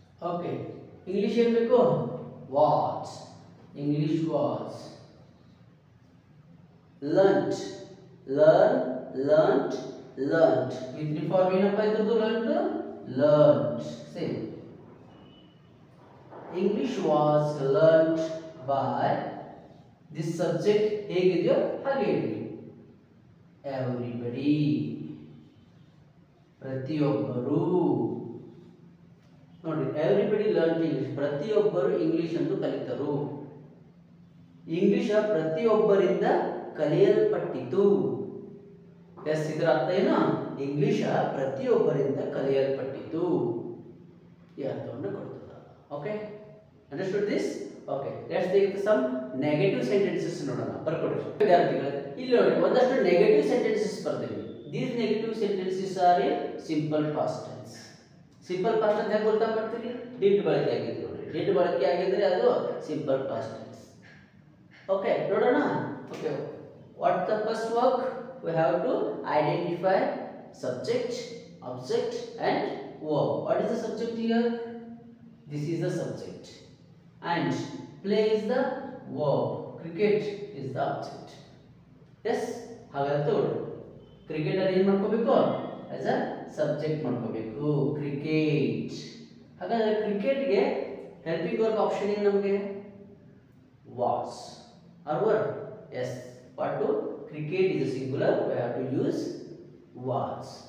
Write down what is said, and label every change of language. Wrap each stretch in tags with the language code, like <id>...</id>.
<kn>Okay, English ಏನು ಬೇಕು?</kn> <en>Was. English was. Learnt. Learn, learnt, learnt.</en> <kn>V3 form ಏನಪ್ಪ ಇದ್ರದ್ದು?</kn> <en>learnt, learnt. Same. English was learnt by this subject.</en> <kn>ಹೇಗಿದೆಯೋ ಹಾಗೆ ಹೇಳಿ.</kn> <en>Everybody. ಪ್ರತಿಯೊಬ್ಬರು.</en> <kn>ನೋಡಿ,</kn> <en>everybody learn English,</en> <kn>ಪ್ರತಿಯೊಬ್ಬರು ಇಂಗ್ಲಿಷ್ ಅನ್ನು ಕಲಿತರು. ಇಂಗ್ಲಿಷ್ ಪ್ರತಿಯೊಬ್ಬರಿಂದ ಕಲಿಯಲ್ಪಟ್ಟಿತು. ಎಸ್, ಇದರ ಅರ್ಥ ಏನು? ಇಂಗ್ಲಿಷ್ ಪ್ರತಿಯೊಬ್ಬರಿಂದ ಕಲಿಯಲ್ಪಟ್ಟಿತು ಈ ಅರ್ಥವನ್ನು ಕೊಡ್ತದ.</kn> <en>Okay, understood this? Okay, let's take some negative sentences ನೋಡೋಣ.</en> <kn>ಬರ್ಕೊಡ್ರಿ ವಿದ್ಯಾರ್ಥಿಗಳೇ. ಇಲ್ಲಿ ನೋಡಿ, ಒಂದಷ್ಟು ನೆಗೆಟಿವ್ ಸೆಂಟೆನ್ಸಸ್ ಬರ್ತೀವಿ.</kn> <en>These negative sentences are in simple past tense.</en> <kn>Simple past tense ಹೇಗೆ ಗೊತ್ತಾ ಮಾಡ್ತೀರಿ? ಡಿಡ್ ಬಳಕೆ ಆಗಿದ್ರೆ ನೋಡಿ, ಡಿಡ್ ಬಳಕೆ ಆಗಿದ್ರೆ ಅದು ಸಿಂಪಲ್ ಪಾಸ್ಟ್ ಟೆನ್ಸ್.</kn> <en>Okay, ನೋಡೋಣ. Okay, what the first work? We have to identify subject, object and verb. What is the subject here? This is the subject. And play is the verb. Cricket is the object. Yes?</en> <kn>ಹಾಗಾದ್ರೆ ತಗೊಳ್ಳಿ. Cricket ಅಲ್ಲಿ ಏನು ಮಾಡ್ಕೋಬೇಕು?</kn> <en>as a subject</en> <kn>ಮಾಡ್ಕೋಬೇಕು. Cricket. ಹಾಗಾದ್ರೆ ಕ್ರಿಕೆಟ್ಗೆ helping work option ಏನು ನಮಗೆ?</kn> <en>Was or were. Yes. What to? Cricket is a singular, we have to use was.</en>